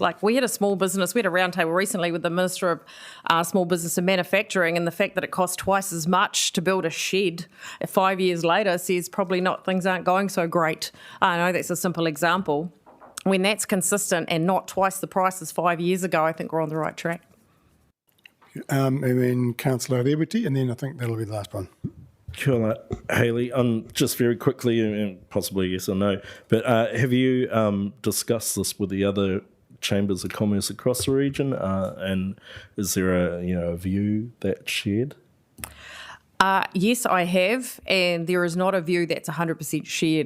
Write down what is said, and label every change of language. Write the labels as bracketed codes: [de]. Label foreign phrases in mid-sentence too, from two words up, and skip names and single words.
[en] Like, we had a small business, we had a roundtable recently with the Minister of Small Business and Manufacturing, and the fact that it costs twice as much to build a shed 5 years later says probably not, things aren't going so great. I know that's a simple example. When that's consistent and not twice the price as 5 years ago, I think we're on the right track. And then Councillor Liberty, and then I think that'll be the last one. [mi] Kia ora, Hayley. [en] Just very quickly, and possibly yes or no, but have you discussed this with the other chambers of commerce across the region, and is there a view that's shared? Yes, I have, and there is not a view that's 100% shared.